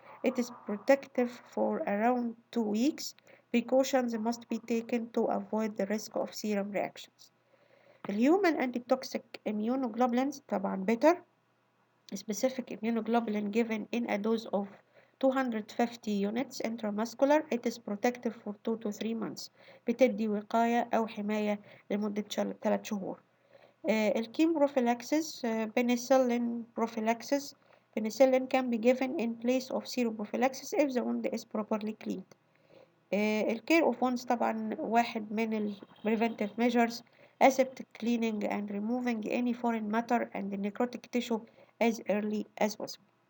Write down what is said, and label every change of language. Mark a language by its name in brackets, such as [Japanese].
[English] It is protective for around 2 weeks. Precautions must be taken to avoid the risk of serum reactions. The human antitoxic immunoglobulins طبعا better. Specific immunoglobulin given in a dose of 250 units intramuscular. It is protective for 2 to 3 months. [Arabic] بتدي وقاية أو حماية لمدة 3 شهور. [English] الكيم prophylaxis penicillin prophylaxis. Penicillin can be given in place of seroprophylaxis if the wound is properly cleaned. الكير of wounds [Arabic] طبعا واحد من ال [English] preventive measures aseptic cleaning and removing any foreign matter and necrotic tissue as early as possible.